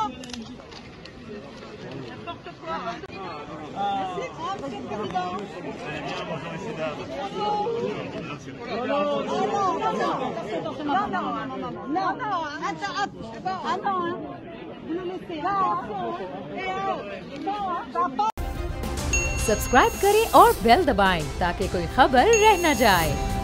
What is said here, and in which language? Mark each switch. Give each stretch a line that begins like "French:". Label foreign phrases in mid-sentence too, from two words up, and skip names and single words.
French: N'importe quoi. Monsieur le Président.
Italian: Veniamo sollecitato.
French: Attends, vous nous laissez là, va pas.
Hindi: सब्सक्राइब करें और बेल दबाएं ताकि कोई खबर रह न जाए।